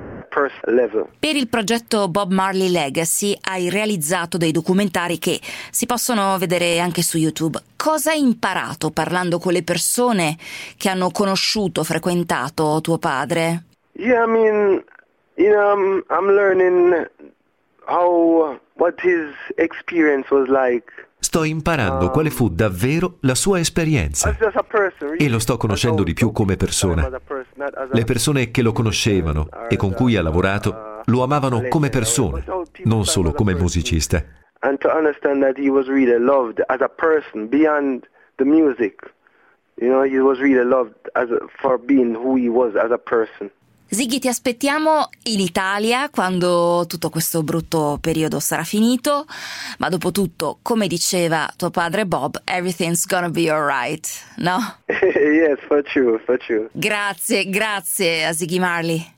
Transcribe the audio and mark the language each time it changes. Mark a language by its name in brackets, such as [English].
[Italian] Per il progetto Bob Marley Legacy hai realizzato dei documentari che si possono vedere anche su YouTube. Cosa hai imparato parlando con le persone che hanno conosciuto, frequentato tuo padre? [English] I'm learning how... What his experience was like. [Italian] sto imparando quale fu davvero la sua esperienza. E lo sto conoscendo di più come persona. Le persone che lo conoscevano e con cui ha lavorato lo amavano come persona, non solo come musicista. [English] And to understand that he was really loved as a person beyond the music. You know, he was really loved as for being who he was as a person. [Italian] Ziggy, ti aspettiamo in Italia quando tutto questo brutto periodo sarà finito, ma dopo tutto, come diceva tuo padre Bob, [English] everything's gonna be alright, [Italian] no? [English] Yes, for sure, for sure. [Italian] Grazie, grazie a Ziggy Marley.